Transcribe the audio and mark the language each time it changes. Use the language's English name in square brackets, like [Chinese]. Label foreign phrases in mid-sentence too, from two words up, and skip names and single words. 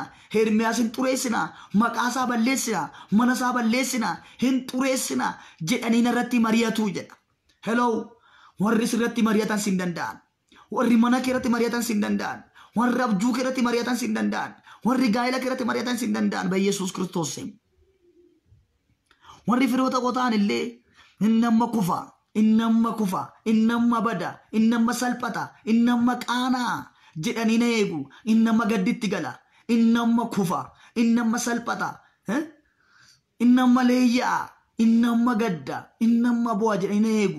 [Oromo] Ermiyaas hin xureessina. Maqaa isaa balleessina. Mana isaa balleessina. Hin xureessina jedhanii irratti mari'atu jedha. Hello. warri sirratti mari'atan sin danda'an, warri mana keerratti mari'atan sin danda'an, warri abjuu keerratti mari'atan sin danda'an, warri gaa'ela keerratti mari'atan sin danda'an [Amharic] በኢየሱስ ክርስቶስ ስም [Oromo] warri firoota qotaan illee innamma kufa, innamma kufa, innamma bada, innamma salphata, innamma qaanaa jedhanii na eegu, innamma gadditti gala, innamma kufa, innamma salphata, innamma leeyyaa, innamma gadda, innamma bu'a jedhanii na eegu.